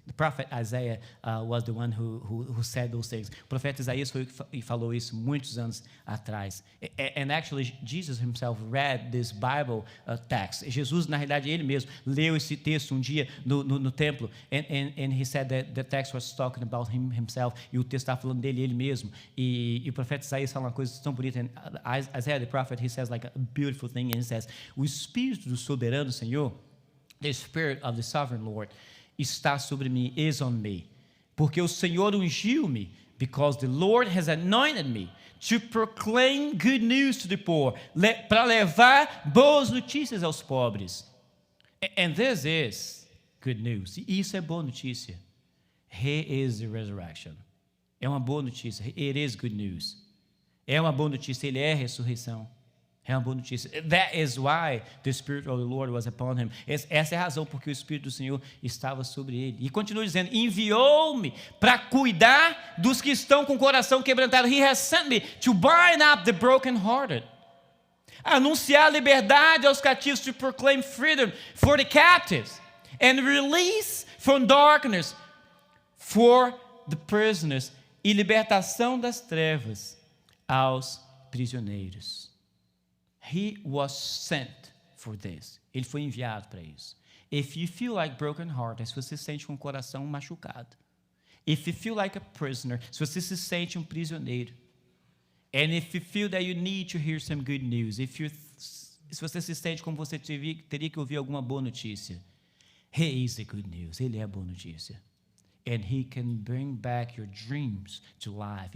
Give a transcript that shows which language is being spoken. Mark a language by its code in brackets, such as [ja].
[en] prophet Isaiah was the one who said those things. [pt] O profeta Isaías foi e falou isso muitos anos atrás. [en] And actually, Jesus himself read this Bible text. [pt] Jesus, na realidade, ele mesmo leu esse texto um dia no templo. [en] And he said that the text was talking about himself. [pt] E o texto estava falando dele, ele mesmo. E o profeta Isaías fala uma coisa tão bonita. [en] And Isaiah, the prophet, he says like a beautiful thing. And he says, [pt] o Espírito do soberano Senhor, [en] the Spirit of the sovereign Lord, [pt] está sobre mim, [en] is on me, [pt] porque o Senhor ungiu-me, [en] because the Lord has anointed me to proclaim good news to the poor, [pt] para levar boas notícias aos pobres. [en] And this is good news. [pt] E isso é boa notícia. [en] He is the resurrection. [pt] É uma boa notícia. [en] It is good news. [pt] É uma boa notícia. Ele é a ressurreição. É uma boa notícia. [en] That is why the Spirit of the Lord was upon him. [pt] Essa é a razão porque o Espírito do Senhor estava sobre ele. E continua dizendo, enviou-me para cuidar dos que estão com o coração quebrantado. [en] He has sent me to bind up the brokenhearted. [pt] Anunciar liberdade aos cativos, [en] to proclaim freedom for the captives. And release from darkness for the prisoners. [pt] E libertação das trevas aos prisioneiros. [en] He was sent for this. [pt] Ele foi enviado para isso. [en] If you feel like broken hearted, [pt] se você se sente com o coração machucado. [en] If you feel like a prisoner, [pt] se você se sente prisioneiro. [en] And if you feel that you need to hear some good news, [pt] se você se sente como você teria que ouvir alguma boa notícia. [en] He is the good news. [pt] Ele é a boa notícia. [en] And he can bring back your dreams to life.